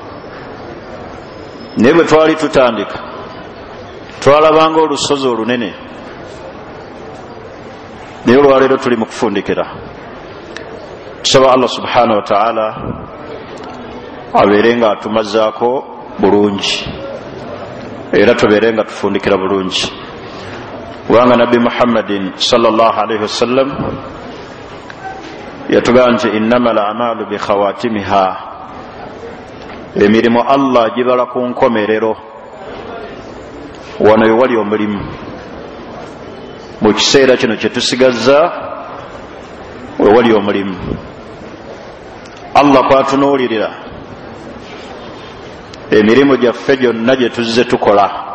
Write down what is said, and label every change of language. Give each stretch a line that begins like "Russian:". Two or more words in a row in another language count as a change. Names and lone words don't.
Ganda: Naye bwe twali tutandika twalabanga olusozi olunene, naye olwaleero tuli mu kufundikira. Tusaba
Arabic: الله سبحانه وتعالى
Ganda: abeere nga atumazaako bulungi era tubeere nga tufundikira bulungi. Kubanga Nabbi Muhammadin
Arabic: صلى الله عليه وسلم
Ganda: yatugamba nti
Arabic: إنما الأعمال بخواتيمها,
Ganda: emirimu Allah gibala ku nkomerero. Wano wali omulimu mu kiseera kino kye tusigazza we wali omulimu. Allah kwatunuulirira emirimu gyaffe gyonna gye tuzze tukola.